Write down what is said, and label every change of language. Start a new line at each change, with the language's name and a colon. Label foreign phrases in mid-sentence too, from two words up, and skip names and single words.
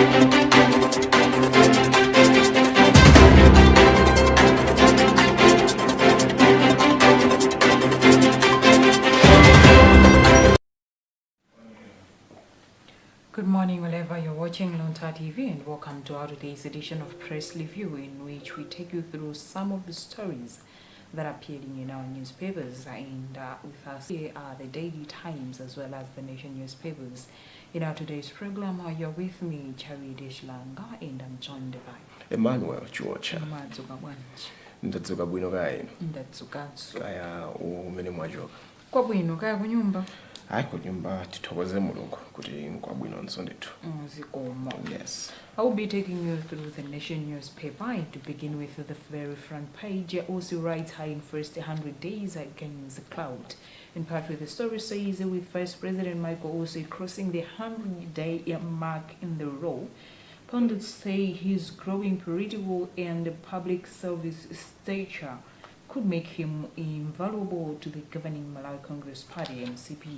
English: Good morning, wherever you're watching Luntha TV, and welcome to our today's edition of Press Review, in which we take you through some of the stories that are appearing in our newspapers. And with us here are the Daily Times as well as the Nation newspapers. In our today's program, you're with me, Chari Deshlanga, and I'm joined by
Nyanja: Emmanuel George. Ndadzuka bwino kaya. Ndadzukanso. Kaya umene mwajoka. Kwa bwino kaya kunyumba. Hayi kunyumba tithokoze Mulungu kuti nkwabwino nsondetu. Zikomo.
English: Yes. I will be taking you through the Nation newspaper, and to begin with the very front page. Also writes high in first 100 days against the cloud. In part with the story says, with Vice President Michael Osei crossing the 100-day mark in the role, pundits say his growing political and public service stature could make him invaluable to the governing Malawi Congress Party (MCP).